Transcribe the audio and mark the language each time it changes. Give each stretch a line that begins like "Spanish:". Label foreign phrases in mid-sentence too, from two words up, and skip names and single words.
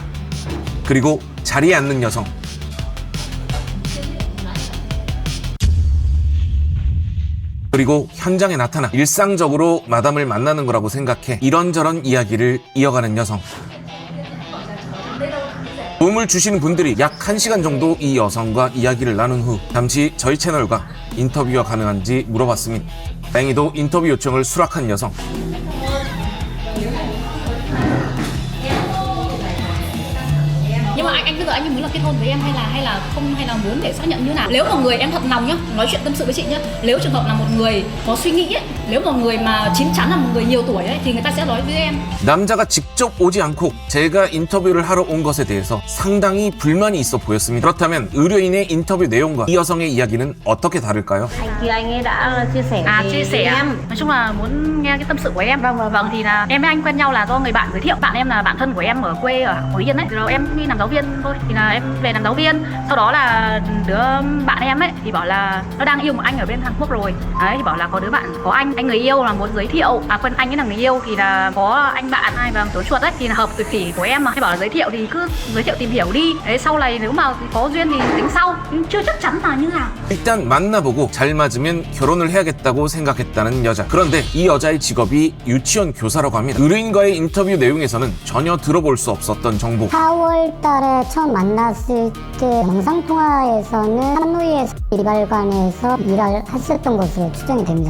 Korean: 그리고 자리에 앉는 여성. 그리고 현장에 나타나 일상적으로 마담을 만나는 거라고 생각해 이런저런 이야기를 이어가는 여성. 도움을 주시는 분들이 약 1시간 정도 이 여성과 이야기를 나눈 후 잠시 저희 채널과 인터뷰가 가능한지 물어봤습니다. 다행히도 인터뷰 요청을 수락한 여성.
Vietnamese: Nhưng mà anh bây giờ anh muốn là kết hôn với em hay là không, hay là muốn để xác nhận như nào? Nếu một người em thật lòng nhá, nói chuyện tâm sự với chị nhá, nếu trường hợp là một người có suy nghĩ ấy, nếu một người mà chín chắn là một người nhiều tuổi ấy, thì người ta sẽ nói với em.
Korean: 남자가 직접 오지 않고 제가 인터뷰를 하러 온 것에 대해서 상당히 불만이 있어 보였습니다. 그렇다면 의뢰인의 인터뷰 내용과 이 여성의 이야기는 어떻게 다를까요?
Vietnamese: Thì anh ấy đã chia sẻ Chia sẻ em. nói chung là muốn nghe cái tâm sự của em. Vâng thì là em với anh quen nhau là do người bạn giới thiệu. Bạn em là bạn thân của em ở quê ở Phú Yên ấy, rồi em đi làm giáo viên thôi, thì là em về làm giáo viên. Sau đó là đứa bạn em ấy thì bảo là nó đang yêu một anh ở bên Hàn Quốc rồi đấy, thì bảo là có đứa bạn có anh người yêu là muốn giới thiệu, quên anh ấy là người yêu thì là có anh bạn ai và tối chuột ấy thì là hợp tuổi khỉ của em mà, thì bảo là giới thiệu thì cứ giới thiệu tìm hiểu đi đấy, sau này nếu mà có duyên thì tính sau, nhưng chưa chắc chắn là như nào.
Korean: 일단 만나보고 잘 맞으면 결혼을 해야겠다고 생각했다는 여자. 그런데 이 여자의 직업이 유치원 교사라고 합니다. 의뢰인과의 인터뷰 내용에서는 전혀 들어볼 수 없었던 정보. 4월 달에 처음 만났을 때 영상통화에서는 하노이에서 일발관에서 일을 했었던 것으로 추정이 됩니다.